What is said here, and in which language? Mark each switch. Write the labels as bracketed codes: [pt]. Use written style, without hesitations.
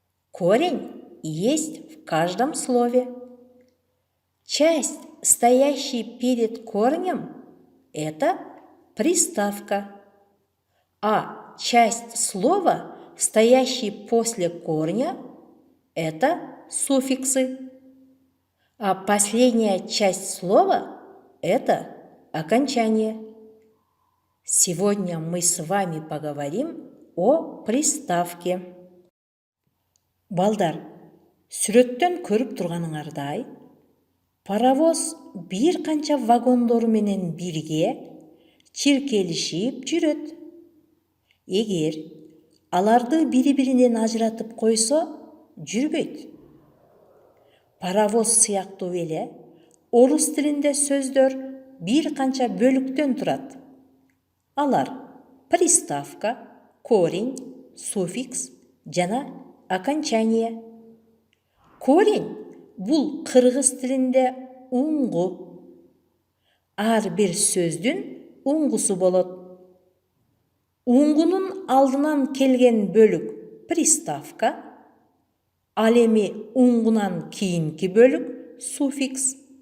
[ru] Корень есть в каждом слове. Часть, стоящая перед корнем – это приставка, а часть слова, стоящая после корня – это суффиксы, а последняя часть слова – это окончание. Сегодня мы с вами поговорим о приставке. [ky] Балдар, сүрөттөн көрүп турганыңардай, паровоз бир канча вагондору менен бирге чиркелишип жүрөт. Эгер аларды бири-биринен ажыратып койсо, жүрбөйт. Паровоз сыяктуу эле орус тилинде сөздөр бир канча бөлүктөн турат. Алар приставка, корень, суффикс жана окончание. Корень бул кыргыз тилинде уңгу. Ар бир сөздүн уңгусу болот. Уңгунун алдынан келген бөлүк приставка, ал эми уңгунан кийинки бөлүк суффикс.